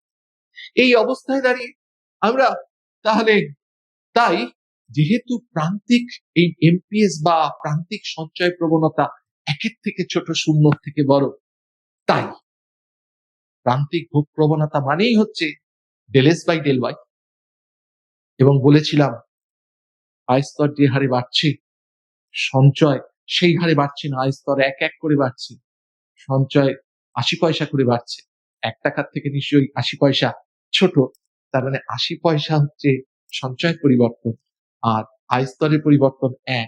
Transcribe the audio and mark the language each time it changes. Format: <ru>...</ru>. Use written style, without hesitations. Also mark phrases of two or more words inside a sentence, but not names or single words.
<bn>এই অবস্থায় দাঁড়িয়ে আমরা তাহলে তাই যেহেতু প্রান্তিক এই এমপিএস বা প্রান্তিক সঞ্চয় প্রবণতা 1 থেকে ছোট, 0 থেকে বড়, তাই প্রান্তিক ভোগ প্রবণতা মানেই হচ্ছে</bn> <en>del s by del y।</en> <bn>এবং বলেছিলাম আয় স্তর যে হারে বাড়ছে, সঞ্চয় সেই হারে বাড়ছে না, আয় স্তর 1 করে বাড়ছে, সঞ্চয় 80 পয়সা করে বাড়ছে। 1 টাকার থেকে নিশ্চয়ই 80 পয়সা ছোট, তার মানে 80 পয়সা হচ্ছে সঞ্চয়ের পরিবর্তন আর আয় স্তরের পরিবর্তন 1।</bn>